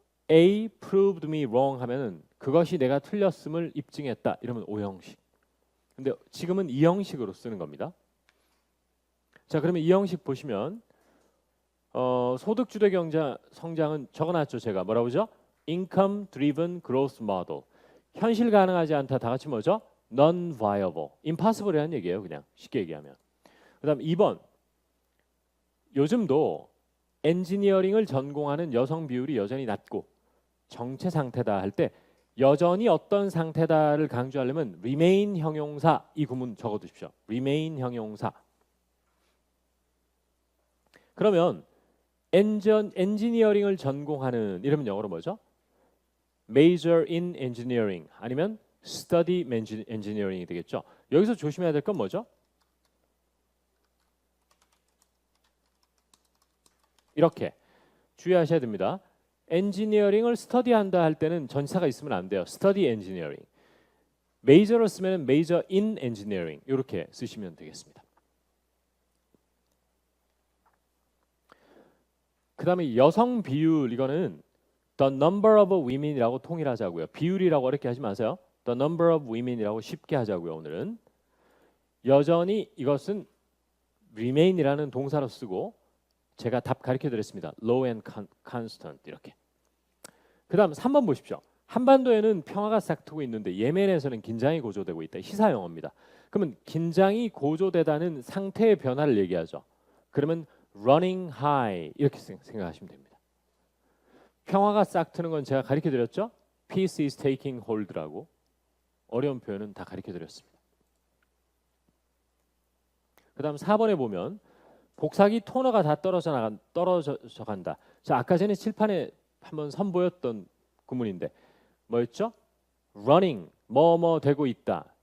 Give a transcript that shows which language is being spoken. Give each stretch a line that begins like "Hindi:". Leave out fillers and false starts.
English: A proved me wrong
Korean: 하면은 그것이 내가 틀렸음을 입증했다 이러면 5형식. 근데 지금은 2형식으로 쓰는 겁니다. 자, 그러면 2형식 보시면 소득 주도 경제 성장은 적어놨죠. 제가 뭐라고 그러죠?
English: Income driven growth model.
Korean: 현실 가능하지 않다. 다 같이 뭐죠? Non-viable. Impossible이라는 얘기예요. 그냥 쉽게 얘기하면. 그다음 2번. 요즘도 엔지니어링을 전공하는 여성 비율이 여전히 낮고 정체 상태다 할 때 여전히 어떤 상태다를 강조하려면 remain 형용사 이 구문 적어두십시오. remain 형용사. 그러면 엔지니어링을 전공하는 이러면 영어로 뭐죠?
English: Major in engineering
Korean: 아니면
English: study engineering이 되겠죠.
Korean: 여기서 조심해야 될 건 뭐죠? 이렇게 주의하셔야 됩니다. 엔지니어링을 스터디한다 할 때는 전치사가 있으면 안 돼요.
English: study engineering.
Korean: major로 쓰면
English: major in engineering
Korean: 이렇게 쓰시면 되겠습니다. 그 다음에 여성 비율 이거는
English: the number of women
Korean: 이라고 통일하자고요. 비율이라고 어렵게 하지 마세요.
English: the number of women
Korean: 이라고 쉽게 하자고요. 오늘은 여전히 이것은 remain이라는 동사로 쓰고 제가 답 가르쳐 드렸습니다.
English: low and constant
Korean: 이렇게. 그 다음 3번 보십시오. 한반도에는 평화가 싹트고 있는데 예멘에서는 긴장이 고조되고 있다. 시사 용어입니다. 그러면 긴장이 고조되다는 상태의 변화를 얘기하죠. 그러면
English: running high
Korean: 이렇게 생각하시면 됩니다. 평화가 싹트는 건 제가 가르쳐 드렸죠.
English: Peace is taking hold라고.
Korean: 어려운 표현은 다 가르쳐 드렸습니다. 그 다음 4번에 보면 복사기 토너가 다 떨어져 간다. 자, 아까 전에 칠판에 한번 선보였던 구문인데 뭐였죠? running 뭐뭐 되고 있다.